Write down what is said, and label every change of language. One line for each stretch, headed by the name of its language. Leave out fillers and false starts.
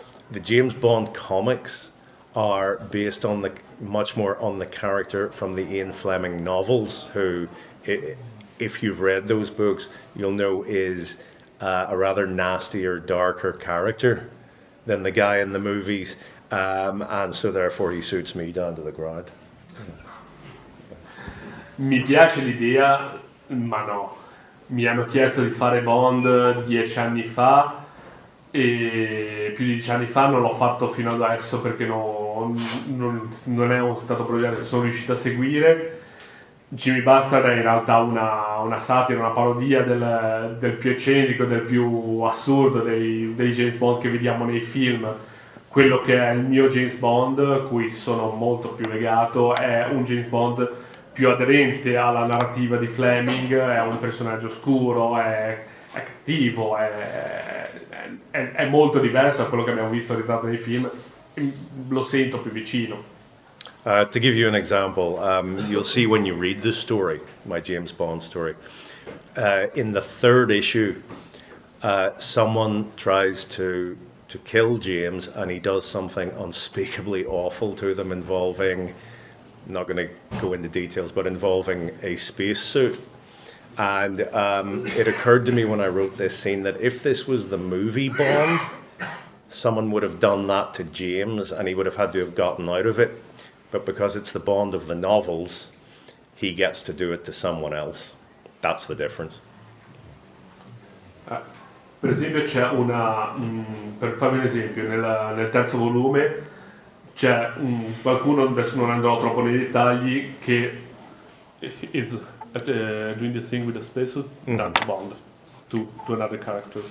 English: The James Bond comics are based on much more on the character from the Ian Fleming novels, who, if you've read those books, you'll know is a rather nastier, darker character than the guy in the movies. And so therefore he suits me down to the ground.
Italian: Mi piace l'idea, ma no. Mi hanno chiesto di fare Bond 10 anni fa e più di 10 anni fa non l'ho fatto fino adesso perché non è stato un progetto che sono riuscito a seguire. Jimmy Bastard è in realtà una satira, una parodia del più eccentrico, del più assurdo dei James Bond che vediamo nei film. Quello che è il mio James Bond, a cui sono molto più legato, è un James Bond più aderente alla narrativa di Fleming, è un personaggio oscuro, è cattivo, è molto diverso da quello che abbiamo visto ritratto nei film, lo sento più vicino.
English: To give you an example, you'll see when you read the story, my James Bond story, in the third issue, someone tries to kill James, and he does something unspeakably awful to them involving, I'm not going to go into details, but involving a spacesuit. And it occurred to me when I wrote this scene that if this was the movie Bond, someone would have done that to James and he would have had to have gotten out of it. but because it's the Bond of the novels, he gets to do it to someone else. That's the difference.
Italian: Per esempio c'è per farvi un esempio, nel terzo volume c'è qualcuno, adesso non andrò troppo nei dettagli, che
English: is doing the thing with the spacesuit, that Bond to another character.